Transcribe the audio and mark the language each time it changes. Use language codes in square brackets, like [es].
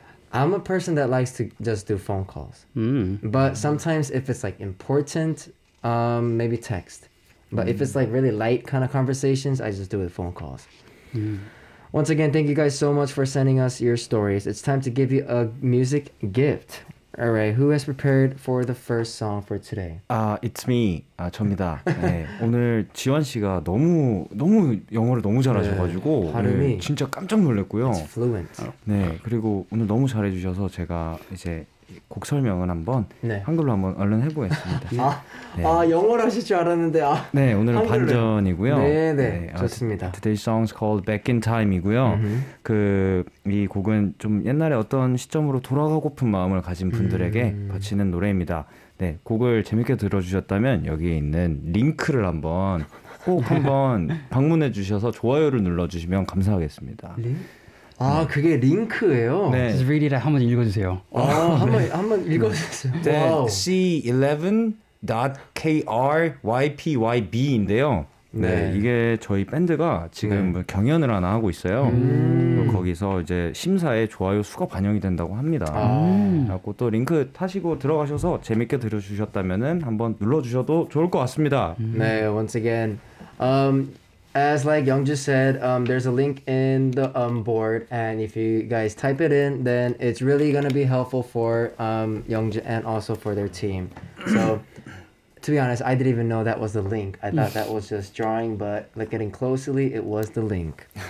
[en] I'm a person that likes to just do phone calls. But sometimes if it's like important, maybe text. But if it's like really light kind of conversations, I just do it phone calls. Once again, thank you guys so much for sending us your stories. It's time to give you a music gift. All right, who has prepared for the first song for today? It's me. [ko] 접니다. 네, 오늘 지원 씨가 너무 영어를 너무 잘하셔가지고 네, 발음이 오늘 진짜 깜짝 놀랐고요. [en] It's fluent. [ko] 네, 그리고 오늘 너무 잘해주셔서 제가 이제 곡 설명을 한번 네. 한글로 한번 얼른 해보겠습니다. 네. 영어로 하실 줄 알았는데 네, 오늘은 한글로. 반전이고요. 네, 좋습니다. [en] Today's song's called Back in Time이고요. [ko] 이 곡은 좀 옛날에 어떤 시점으로 돌아가고픈 마음을 가진 분들에게 바치는 노래입니다. 네, 곡을 재밌게 들어주셨다면 여기에 있는 링크를 한번 꼭 한번 방문해 주셔서 좋아요를 눌러주시면 감사하겠습니다. 그게 링크예요? 네. [en] Just read it out. [ko] 한번 읽어주세요. 한번 읽어주세요. C11.KRYPYB인데요. 네, 이게 저희 밴드가 지금 경연을 하나 하고 있어요. 거기서 이제 심사에 좋아요 수가 반영이 된다고 합니다. 그래갖고 또 링크 타시고 들어가셔서 재밌게 들어주셨다면은 한번 눌러주셔도 좋을 것 같습니다. [en] 네, once again, as like Youngju said, there's a link in the board, and if you guys type it in, then it's really gonna be helpful for Youngju and also for their team. So. To be honest, I didn't even know that was the link. I thought that was just drawing, but looking closely, it was the link.